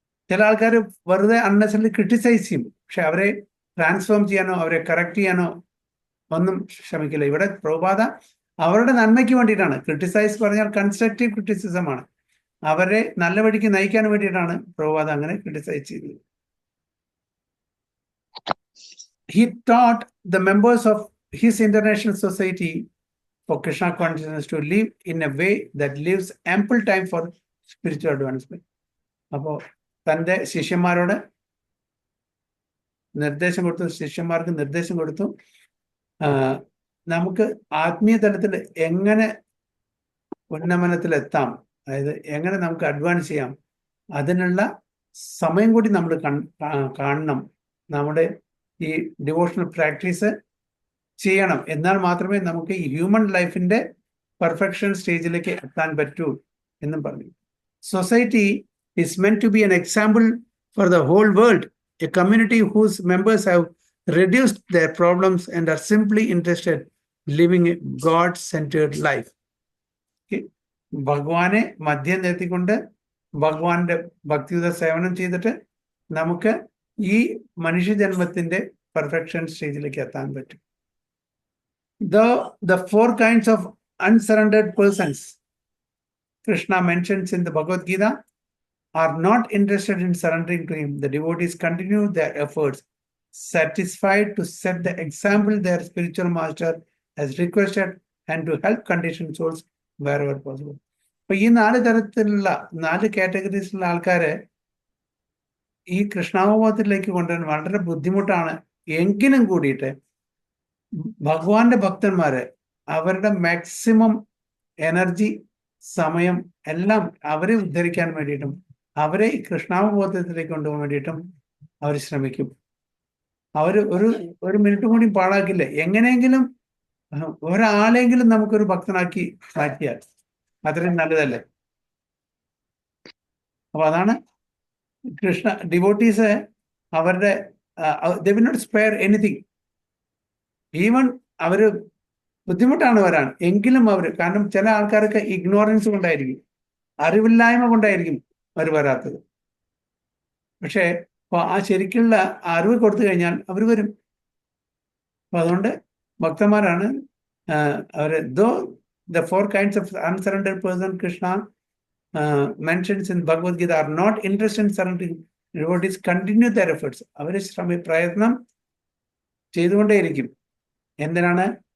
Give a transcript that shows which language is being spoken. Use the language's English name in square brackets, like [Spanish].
[Malayalam] ചില ആൾക്കാർ വെറുതെ അൺനെസറി ക്രിട്ടിസൈസ് ചെയ്യും, പക്ഷെ അവരെ ട്രാൻസ്ഫോം ചെയ്യാനോ അവരെ കറക്റ്റ് ചെയ്യാനോ ഒന്നും ശ്രമിക്കില്ല. ഇവിടെ പ്രഭുപാദ അവരുടെ നന്മയ്ക്ക് വേണ്ടിയിട്ടാണ്. ക്രിട്ടിസൈസ് പറഞ്ഞാൽ കൺസ്ട്രക്റ്റീവ് ക്രിറ്റിസിസമാണ്. അവരെ നല്ല വഴിക്ക് നയിക്കാൻ വേണ്ടിയിട്ടാണ് പ്രഭുപാദ അങ്ങനെ ക്രിട്ടിസൈസ് ചെയ്തത്. [English] He taught the members of his international society for Krishna consciousness to live in a way that leaves ample time for spiritual advancement. [Malayalam] അപ്പോൾ തൻ്റെ ശിഷ്യന്മാരോട് ശിഷ്യന്മാർക്ക് നിർദ്ദേശം കൊടുത്തു, നമുക്ക് ആത്മീയ തലത്തിൽ എങ്ങനെ ഉന്നമനത്തിലെത്താം, അതായത് എങ്ങനെ നമുക്ക് അഡ്വാൻസ് ചെയ്യാം, അതിനുള്ള സമയം കൂടി നമ്മൾ കാണണം. നമ്മുടെ ഈ ഡിവോഷണൽ പ്രാക്ടീസ് ചെയ്യണം. എന്നാൽ മാത്രമേ നമുക്ക് ഈ ഹ്യൂമൻ ലൈഫിന്റെ പെർഫെക്ഷൻ സ്റ്റേജിലേക്ക് എത്താൻ പറ്റൂ എന്നും പറഞ്ഞു. [English] Society is meant to be an example for the whole world, a community whose members have reduced their problems and are simply interested in living a God-centered life. [Malayalam] ഭഗവാനെ മധ്യം നിർത്തിക്കൊണ്ട് ഭഗവാന്റെ ഭക്തിയുത സേവനം ചെയ്തിട്ട് നമുക്ക് ഈ മനുഷ്യജന്മത്തിന്റെ പെർഫെക്ഷൻ സ്റ്റേജിലേക്ക് എത്താൻ പറ്റും. [English] The four kinds of unsurrendered persons Krishna mentions in the Bhagavad Gita are not interested in surrendering to him. The devotees continue their efforts, satisfied to set the example their spiritual master has requested and to help conditioned souls wherever possible. [Malayalam] അപ്പൊ ഈ 4 തരത്തിലുള്ള 4 കാറ്റഗറീസിലുള്ള ആൾക്കാരെ ഈ കൃഷ്ണാവബോധത്തിലേക്ക് കൊണ്ടുവരാൻ വളരെ ബുദ്ധിമുട്ടാണ്. എങ്കിലും കൂടിയിട്ട് ഭഗവാന്റെ ഭക്തന്മാരെ അവരുടെ മാക്സിമം എനർജി, സമയം എല്ലാം അവരെ ഉദ്ധരിക്കാൻ വേണ്ടിയിട്ടും അവരെ കൃഷ്ണാവബോധത്തിലേക്ക് കൊണ്ടുപോകാൻ വേണ്ടിയിട്ടും അവർ ശ്രമിക്കും. അവർ ഒരു മിനിറ്റ് കൂടി പാഴാക്കില്ല. എങ്ങനെയെങ്കിലും ഒരാളെങ്കിലും നമുക്കൊരു ഭക്തനാക്കി മാറ്റിയാൽ അത്രയും നല്ലതല്ലേ. അപ്പൊ അതാണ് കൃഷ്ണ ഡിവോട്ടീസ് അവരുടെ [English] they will not spare anything. [Malayalam] Even അവര് ബുദ്ധിമുട്ടാണ് വരാൻ, എങ്കിലും അവര്, കാരണം ചില ആൾക്കാർക്ക് ഇഗ്നോറൻസ് കൊണ്ടായിരിക്കും, അറിവില്ലായ്മ കൊണ്ടായിരിക്കും അവർ വരാത്തത്. പക്ഷേ ആ ശരിക്കുള്ള അറിവ് കൊടുത്തു കഴിഞ്ഞാൽ അവർ വരും. അപ്പൊ അതുകൊണ്ട് ഭക്തന്മാരാണ് അവര്. The 4 kinds of unsurrendered person Krishna mentions in Bhagavad Gita are not interested in surrendering. [English] Devotees continue their efforts. [Malayalam] അവര് പ്രയത്നം ചെയ്തുകൊണ്ടേയിരിക്കും. എന്തിനാണ്?